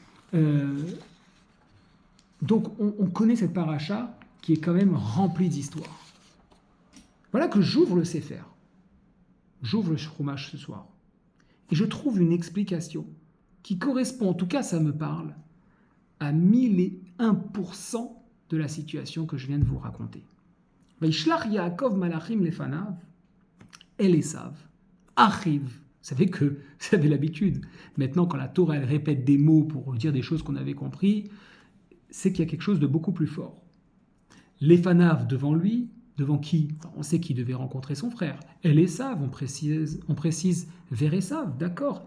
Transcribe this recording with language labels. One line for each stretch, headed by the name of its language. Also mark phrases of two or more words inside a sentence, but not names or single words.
French: Donc on connaît cette paracha qui est quand même remplie d'histoire. Voilà que j'ouvre le Sefer. J'ouvre le Chumash ce soir. Et je trouve une explication qui correspond, en tout cas ça me parle, à 1001% de la situation que je viens de vous raconter.
Hebrew: וישלח יעקב מלאכים לפניו אל עשו אחיו.
French: Vous savez l'habitude. Maintenant, quand la Torah elle répète des mots pour dire des choses qu'on avait compris, c'est qu'il y a quelque chose de beaucoup plus fort. Lefanav devant lui, devant qui? On sait qu'il devait rencontrer son frère.
Hebrew: אל עשו,
French: on précise vers Esav, d'accord.